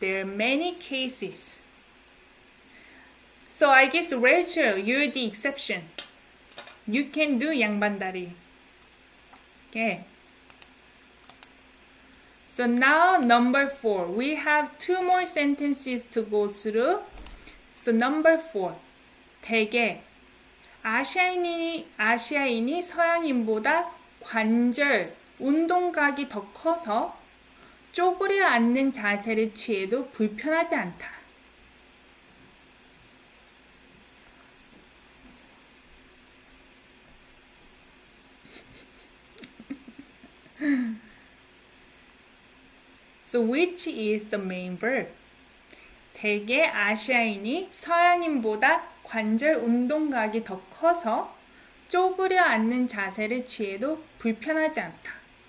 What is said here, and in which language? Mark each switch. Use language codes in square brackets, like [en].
[en] There are many cases. So I guess Rachel, you're the exception. You can do 양반다리. Okay. So now number 4. We have 2 more sentences to go through. So number 4. [ko] 대개 아시아인이 서양인보다 관절, 운동각이 더 커서 쪼그려 앉는 자세를 취해도 불편하지 않다. [en] So which is the main verb? [ko] 대개 아시아인이 서양인보다 관절 운동각이 더 커서 쪼그려 앉는 자세를 취해도 불편하지 않다.